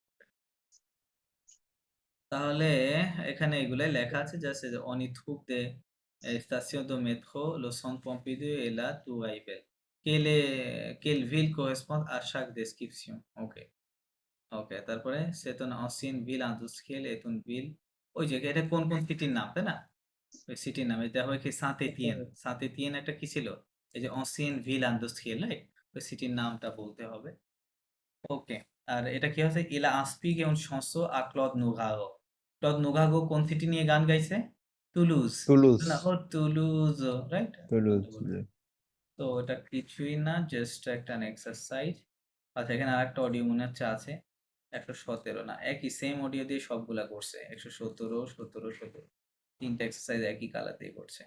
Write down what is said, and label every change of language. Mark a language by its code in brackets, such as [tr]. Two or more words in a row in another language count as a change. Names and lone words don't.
[bn] তাহলে এখানে এগুলাই লেখা আছে, জাস্ট [fr] on y trouve des stations de métro, le centre Pompidou et la tour Eiffel. Quelle ville correspond à chaque description? [bn] ওকে ওকে, তারপরে [fr] c'est une ancienne ville industrielle est une ville, [bn] ওই যে এটা কোন কোন সিটির নাম তাই না, ওই সিটির নাম এটা হয় কি সাঁত-এতিয়েন, সাঁত-এতিয়েন একটা কি ছিল, এই যে [fr] ancienne ville industrielle, [bn] রাইট, ওই সিটির নামটা বলতে হবে। ওকে, আর এটা কি হচ্ছে, [fr] il a inspiré une chanson à Claude Nougaro. [bn] Claude Nougaro কোন সিটি নিয়ে গান গাইছে, টুলুজ, টুলুজ, না ও টুলুজ, রাইট। টুলুজ, তো এটা কিছুই না, জাস্ট একটা এক্সারসাইজ। আচ্ছা, এখানে আরেকটা অডিও মনে হচ্ছে আছে, 117 না, একই সেম অডিও দিয়ে সবগুলা করছে, 117, 17, 17, তিনটা এক্সারসাইজ একই কালার দিয়ে করছে।